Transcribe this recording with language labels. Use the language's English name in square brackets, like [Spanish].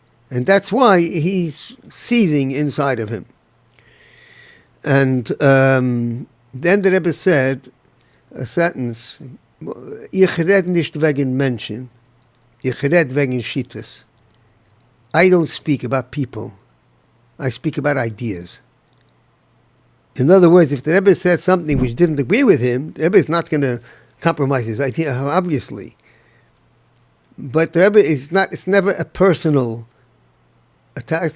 [English] And that's why he's seething inside of him. And then the Rebbe said a sentence, [Yiddish] Ich red nicht wegen Menschen, ich red wegen Shittas. [English] I don't speak about people, I speak about ideas. In other words, if the Rebbe said something which didn't agree with him, the Rebbe is not going to compromise his idea, obviously. But the Rebbe is not, it's never a personal attack.